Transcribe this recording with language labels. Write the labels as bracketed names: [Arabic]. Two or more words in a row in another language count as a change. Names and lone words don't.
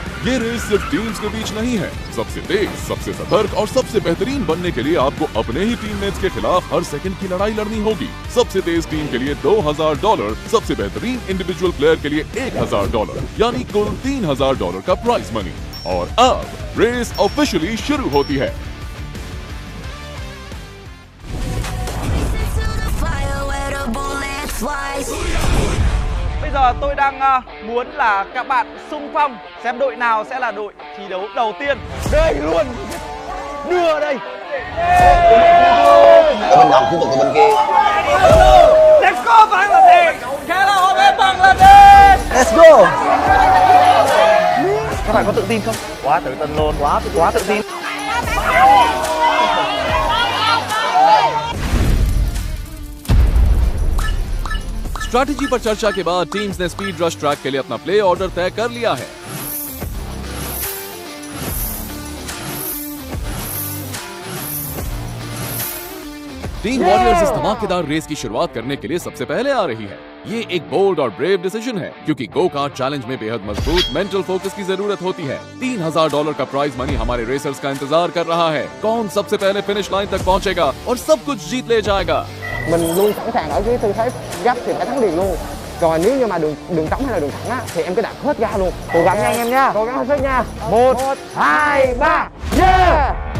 [Hindi] ये रेस सिर्फ टीम्स के बीच नहीं है, सबसे तेज, सबसे सतर्क और सबसे बेहतरीन बनने के लिए आपको अपने ही टीममेट्स के खिलाफ हर सेकंड की लड़ाई लड़नी होगी। सबसे तेज टीम के लिए $2,000, सबसे बेहतरीन इंडिविजुअल प्लेयर के लिए $1,000, यानी कुल $3,000 का [English] prize money. [Hindi] और अब रेस ऑफिशियली शुरू होती है। [Vietnamese] Bây giờ tôi đang muốn là các bạn xung phong xem đội nào sẽ là đội thi đấu đầu tiên. Đây luôn, đưa đây. Bên đồng khu vực của bên kia. [English] Let's go Bangladesh. Hello Bangladesh. Let's go. [Vietnamese] Các bạn có tự tin không? Quá tự tin luôn, quá tự tin. [Hindi] स्ट्रैटेजी पर चर्चा के बाद टीम्स ने [English] speed rush track [Hindi] के लिए अपना [English] play order [Hindi] तय कर लिया है। टीम वॉरियर्स इस धमाकेदार रेस की शुरुआत करने के लिए सबसे पहले आ रही है। ये एक बोल्ड और [English] brave decision [Hindi] है, क्योंकि [English] go kart challenge [Hindi] में बेहद मजबूत [English] mental focus [Hindi] की जरूरत होती है। $3,000 का [English] prize money [Hindi] हमारे रेसर्स का इंतजार कर रहा है। कौन सबसे पहले [English] finish line [Hindi] तक पहुंचेगा और सब कुछ जीत ले जाएगा। [Vietnamese] Mình luôn sẵn sàng ở cái tư thế gấp thì phải thắng liền luôn. Rồi nếu như mà đường trống hay là đường thẳng á thì em cứ đạp hết ga luôn. Cố gắng nha anh em nha. Cố gắng hết sức nha. 1, 2, 3. Yeah!